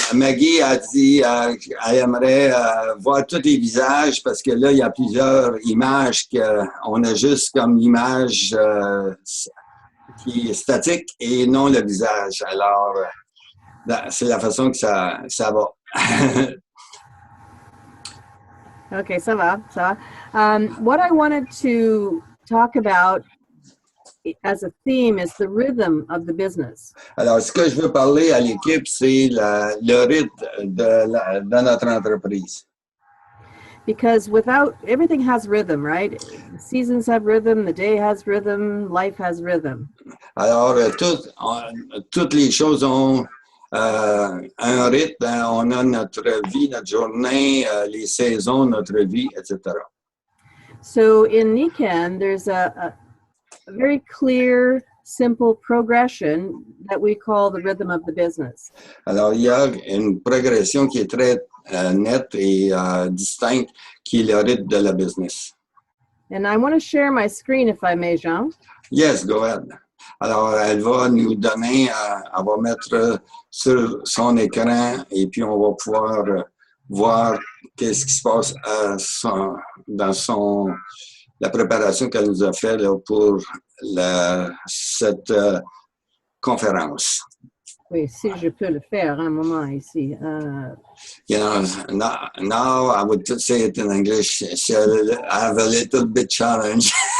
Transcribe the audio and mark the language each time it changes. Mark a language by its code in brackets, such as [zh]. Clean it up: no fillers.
[fr] Maggie a dit elle aimerait voir tous les visages parce que là, il y a plusieurs images qu'on a juste comme l'image qui est statique et non le visage. Alors, c'est la façon que ça va. Okay, ça va. [en] What I wanted to talk about as a theme is the rhythm of the business. [fr] Alors, ce que je veux parler à l'équipe, c'est le rythme de notre entreprise. [en] Because everything has rhythm, right? The seasons have rhythm, the day has rhythm, life has rhythm. [fr] Alors, toutes les choses ont un rythme. On a notre vie, notre journée, les saisons, notre vie, etc. [en] So in Nikan, there's a very clear, simple progression that we call the rhythm of the business. [fr] Alors, il y a une progression qui est très nette et distincte, qui est le rythme de la business. [en] And I want to share my screen, if I may, Jean. Yes, go ahead. [fr] Alors, elle va nous donner, elle va mettre sur son écran et puis on va pouvoir voir qu'est-ce qui se passe dans la préparation qu'elle nous a fait là, pour cette conférence. Oui, si je peux le faire un moment ici. [en] You know, now I would say it in English. I have a little bit challenge.